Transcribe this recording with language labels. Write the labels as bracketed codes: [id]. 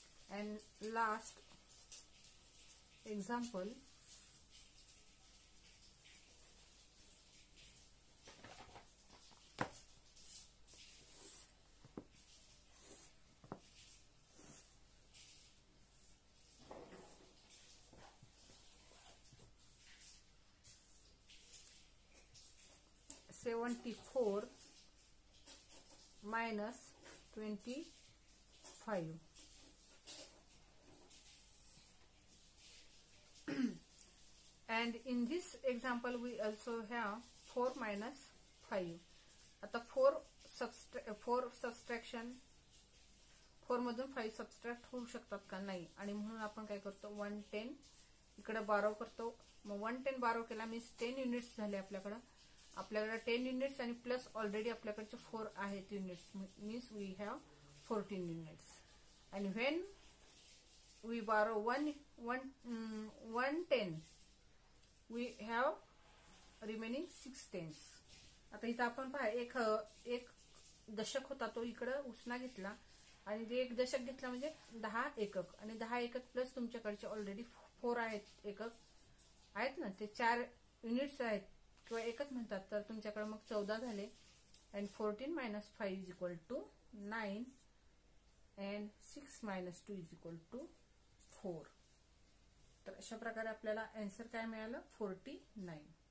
[en] And last example, -74 -25. And in this example we also have 4 minus 5. [mr] आता 4 subtraction 4 मधून 5 subtract होऊ शकतात का? नाही. आणि म्हणून आपण काय करतो 110 इकडे बारो करतो. मग 110 बारो केला मीन्स 10 युनिट्स झाले आपल्याकडे. 10 युनिट्स आणि प्लस ऑलरेडी आपल्याकडचे 4 आहेत units [en] Means we have 14 units. आणि when we borrow 110 we have remaining 6 tens. [mr] आता इथं आपण पहा एक दशक होता तो इकडे उसना घेतला आणि ते एक दशक घेतला म्हणजे 10 एकक आणि 10 एकक प्लस तुमच्याकडचे ऑलरेडी 4 आहेत एकक आहेत ना, ते 4 युनिट्स आहेत किंवा एकच म्हणतात, तर तुमच्याकडे मग 14 झाले. [en] And 14 minus 5 is equal to 9 and 6 minus 2 is equal to 4. [mr] तर अशा प्रकारे आपल्याला आन्सर काय मिळालं 49.